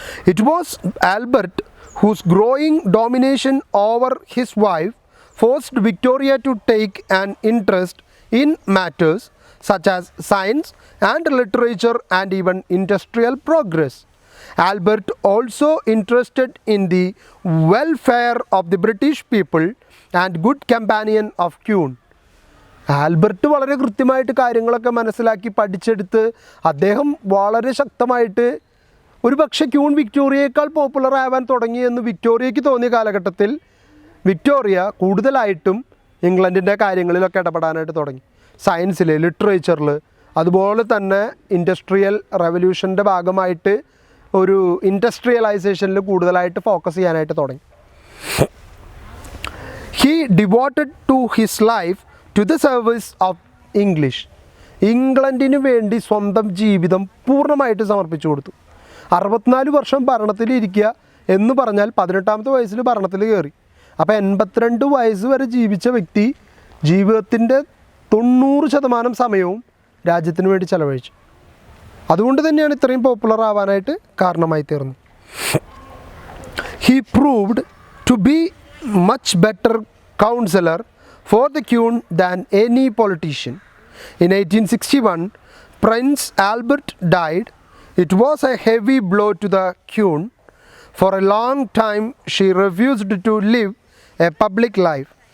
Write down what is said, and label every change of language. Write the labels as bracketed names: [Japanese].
[English] It was Albert whose growing domination over his wife forced Victoria to take an interest in matters such as science and literature and even industrial progress. Albert also interested in the welfare of the British people and good companion of Queen. [Malayalam] Albert വളരെ കൃത്യമായിട്ട് കാര്യങ്ങളൊക്കെ മനസ്സിലാക്കി പഠിച്ചെടുത്ത് അദ്ദേഹം വളരെ ശക്തമായിട്ട് ഒരു പക്ഷേ queen വിക്ടോറിയയേക്കാൾ popular ആവാൻ തുടങ്ങിയെന്ന് വിക്ടോറിയയ്ക്ക് തോന്നിയ കാലഘട്ടത്തിൽ വിക്ടോറിയ കൂടുതലായിട്ടും ഇംഗ്ലണ്ടിൻ്റെ കാര്യങ്ങളിലൊക്കെ ഇടപെടാനായിട്ട് തുടങ്ങി. സയൻസിൽ, ലിറ്ററേച്ചറിൽ, അതുപോലെ തന്നെ ഇൻഡസ്ട്രിയൽ റെവല്യൂഷൻ്റെ ഭാഗമായിട്ട് ഒരു ഇൻഡസ്ട്രിയലൈസേഷനിൽ കൂടുതലായിട്ട് ഫോക്കസ് ചെയ്യാനായിട്ട് തുടങ്ങി. [English] He devoted to his life to the service of English. [Malayalam] ഇംഗ്ലണ്ടിന് വേണ്ടി സ്വന്തം ജീവിതം പൂർണ്ണമായിട്ട് സമർപ്പിച്ചു കൊടുത്തു. 64 വർഷം ഭരണത്തിലിരിക്കുക എന്ന് പറഞ്ഞാൽ 18-ാമത്തെ വയസ്സിൽ ഭരണത്തിൽ കയറി. അപ്പോൾ 82 വയസ്സ് വരെ ജീവിച്ച വ്യക്തി ജീവിതത്തിൻ്റെ 90% സമയവും രാജ്യത്തിന് വേണ്ടി ചെലവഴിച്ചു. അതുകൊണ്ട് തന്നെയാണ് ഇത്രയും പോപ്പുലർ ആവാനായിട്ട് കാരണമായി തീർന്നത്. [English] He proved to be much better counselor for the Queen than any politician. In 1861, Prince Albert died. It was a heavy blow to the Queen. For a long time, she refused to live a public life.